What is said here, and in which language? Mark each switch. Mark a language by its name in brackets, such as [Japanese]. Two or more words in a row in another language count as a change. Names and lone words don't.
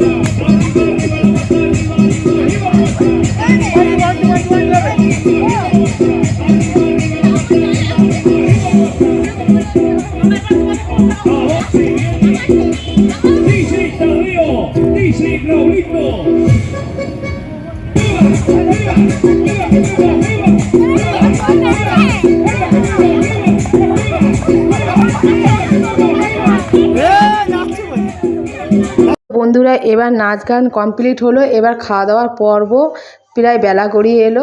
[Spanish] Arriba, arriba la pata, arriba, arriba, arriba la pata. DJ Tadeo, DJ Raulito. [Bangla] বন্ধুরা এবার নাচ গান কমপ্লিট হলো, এবার খাওয়া দাওয়ার পর্ব প্রায় বেলা গড়িয়ে এলো।